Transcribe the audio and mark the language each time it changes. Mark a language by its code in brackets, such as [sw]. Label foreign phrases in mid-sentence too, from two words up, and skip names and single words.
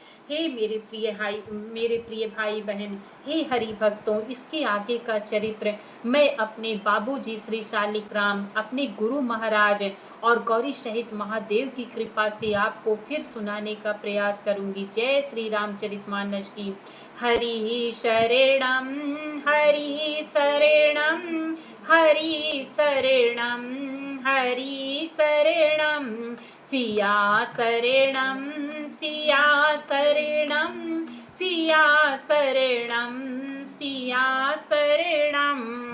[hi] हे मेरे प्रिय भाई बहन, हे हरि भक्तों, इसके आगे का चरित्र मैं अपने बाबूजी श्री शालिग्राम, अपने गुरु महाराज और गौरी सहित महादेव की कृपा से आपको फिर सुनाने का प्रयास करूंगी। जय श्री रामचरितमानस की। [sa] हरि शरणम, हरि शरणम, हरि शरणम, हरि शरणम, सिया शरणम, सिया शरणम, सिया शरणम, सिया शरणम।